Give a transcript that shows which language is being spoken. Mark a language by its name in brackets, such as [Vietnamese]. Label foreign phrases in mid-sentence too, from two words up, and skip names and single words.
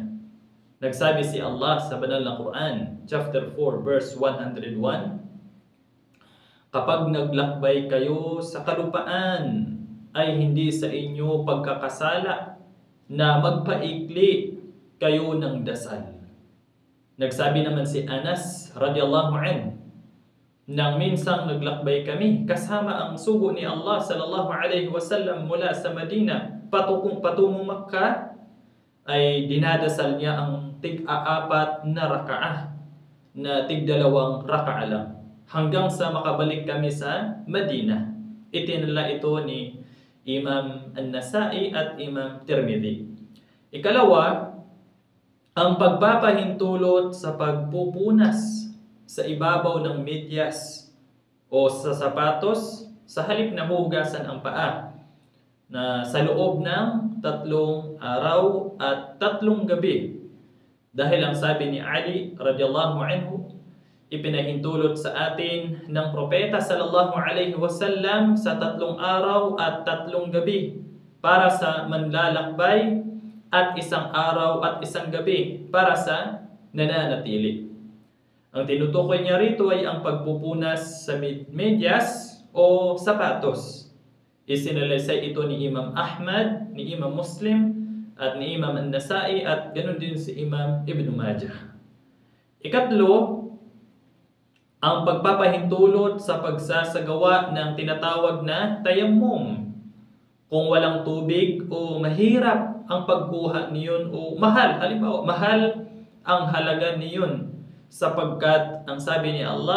[Filipino] Nagsabi si Allah sa banal na Quran, chapter 4, verse 101, kapag naglakbay kayo sa kalupaan, ay hindi sa inyo pagkakasala na magpaikli kayo ng dasal. Nagsabi naman si Anas [Arabic] radhiyallahu anhu, [Filipino] nang minsang naglakbay kami kasama ang sugo ni Allah [Arabic] sallallahu alaihi wasallam [Filipino] mula sa Madina patungong Makkah, ay dinadasal niya ang tig-4 na raka'ah na tig-2 raka'ah lang hanggang sa makabalik kami sa Madina. Itinala ito ni Imam An-Nasa'i at Imam Tirmidhi. Ikalawa, ang pagpapahintulot sa pagpupunas sa ibabaw ng medyas o sa sapatos sa halip na hugasan ang paa na sa loob ng 3 araw at 3 gabi. Dahil ang sabi ni Ali [Arabic] radhiyallahu anhu, [Filipino] ipinahintulot sa atin ng propeta [Arabic] sallallahu alaihi wasallam [Filipino] sa 3 araw at 3 gabi para sa manlalakbay at 1 araw at 1 gabi para sa nananatili. Ang tinutukoy niya rito ay ang pagpupunas sa medyas o sapatos. Isinalaysay ito ni Imam Ahmad, ni Imam Muslim, at ni Imam An-Nasa'i at ganoon din si Imam Ibn Majah. Ikatlo, ang pagpapahintulot sa pagsasagawa ng tinatawag na tayammum. Kung walang tubig o mahirap ang pagkuha niyon o mahal, halimbawa mahal ang halaga niyon, sapagkat ang sabi ni Allah